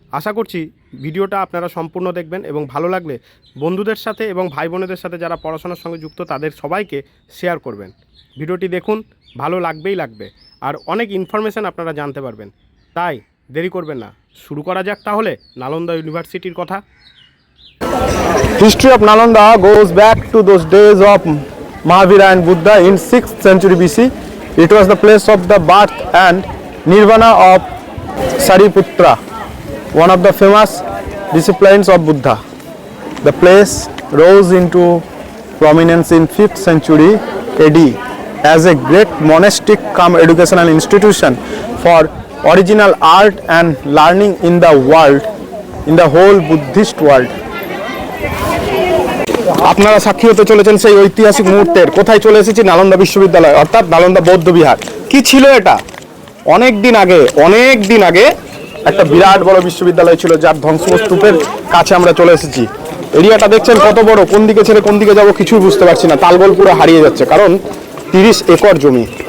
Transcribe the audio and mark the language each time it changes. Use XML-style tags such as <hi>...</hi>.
<bn>আশা করছি ভিডিওটা আপনারা সম্পূর্ণ দেখবেন এবং ভালো লাগলে বন্ধুদের সাথে এবং ভাই বোনেদের সাথে যারা পড়াশোনার সঙ্গে যুক্ত তাদের সবাইকে শেয়ার করবেন। ভিডিওটি দেখুন, ভালো লাগবেই লাগবে, আর অনেক ইনফরমেশান আপনারা জানতে পারবেন। তাই দেরি করবেন না, শুরু করা যাক তাহলে নালন্দা ইউনিভার্সিটির কথা।</bn> <en>History of Nalanda goes back to those days of Mahavira and Buddha in 6th century BC. It was the place of the birth and nirvana of Sariputra, one of the famous disciples of Buddha. The place rose into prominence in 5th century AD as a great monastic cum educational institution for original art and learning in the world, in the whole Buddhist world.</en> <bn>আপনারা সাক্ষী হতে চলেছেন সেই ঐতিহাসিক মুহূর্তের। কোথায় চলে এসেছি? নালন্দা বিশ্ববিদ্যালয়, অর্থাৎ নালন্দা বৌদ্ধ বিহার। কি ছিল এটা? অনেক দিন আগে একটা বিরাট বড় বিশ্ববিদ্যালয় ছিল, যার ধ্বংসস্তূপের কাছে আমরা চলে এসেছি। এরিয়াটা দেখছেন কত বড়, কোন দিকে ছেড়ে কোন দিকে যাবো কিছুই বুঝতে পারছি না। তালগোল পুরো হারিয়ে যাচ্ছে, কারণ 30 একর জমি।</bn>